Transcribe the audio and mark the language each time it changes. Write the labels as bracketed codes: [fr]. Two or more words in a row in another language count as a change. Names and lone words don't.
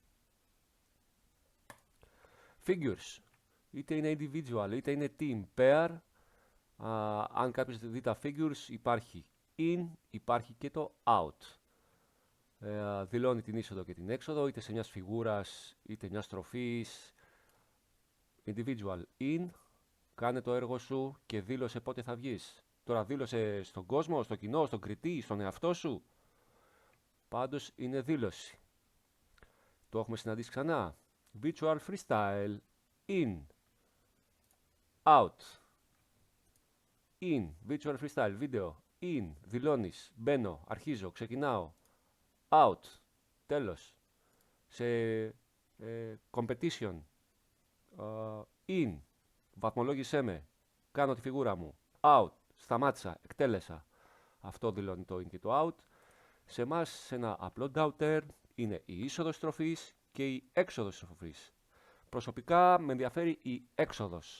[el] Figures. Είτε είναι individual, είτε είναι [en] team, pair. [el] Αν κάποιος δει τα figures, υπάρχει in, υπάρχει και το out. Δηλώνει την είσοδο και την έξοδο, είτε σε μιας φιγούρας, είτε μιας στροφής. [en] Individual in, [el] κάνε το έργο σου και δήλωσε πότε θα βγεις. Τώρα δήλωσε στον κόσμο, στο κοινό, στον κριτή, στον εαυτό σου. Πάντως είναι δήλωση. Το έχουμε συναντήσει ξανά. [en] Virtual freestyle, in, out. In, virtual freestyle, [el] βίντεο, in, δηλώνεις, μπαίνω, αρχίζω, ξεκινάω. Out, τέλος. Σε [en] competition, in, [el] βαθμολόγησέ με, κάνω τη φιγούρα μου. Out, σταμάτησα, εκτέλεσα. Αυτό δηλώνει το in και το out. Σε εμάς, σε ένα απλό downturn, είναι η είσοδος στροφής και η έξοδος στροφής. Προσωπικά με ενδιαφέρει η έξοδος.